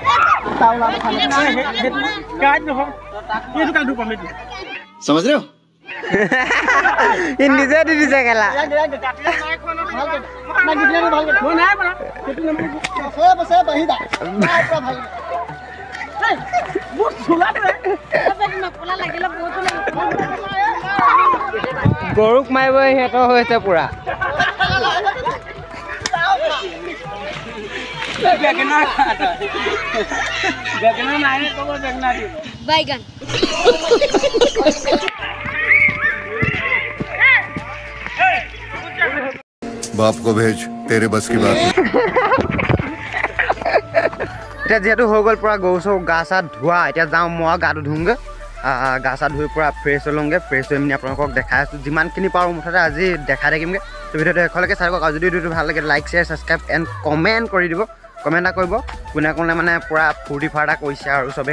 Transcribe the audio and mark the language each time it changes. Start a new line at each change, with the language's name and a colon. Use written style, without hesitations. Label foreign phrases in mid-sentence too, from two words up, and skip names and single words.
Hindi: समझ रहे हो
Assamese: নিজে দি দিছে খেলা গৰুক মাৰিব সিহঁতৰ হৈছে পুৰা
Hindi: बैगन बाप को भेज तेरे बस की बात नहीं।
Assamese: এতিয়া যেহেতু হৈ গ'ল পুৰা গৰু চৰু গা চা ধোৱা এতিয়া যাওঁ মই গাটো ধুওঁগৈ গা চা ধুই পুৰা ফ্ৰেছ হৈ লওঁগৈ ফ্ৰেছ হৈ পিনি আপোনালোকক দেখাই আছোঁ যিমানখিনি পাৰোঁ মুঠতে আজি দেখাই থাকিমগৈ তো ভিডিঅ'টো শেষলৈকে চাই থাকক আৰু যদি ভিডিঅ'টো ভাল লাগে
English: like share subscribe and comment
Assamese: কৰি দিব কমেণ্ট এটা কৰিব কোনে কোনে মানে পুৰা ফূৰ্তি ফাৰ্তা কৰিছে আৰু চবেই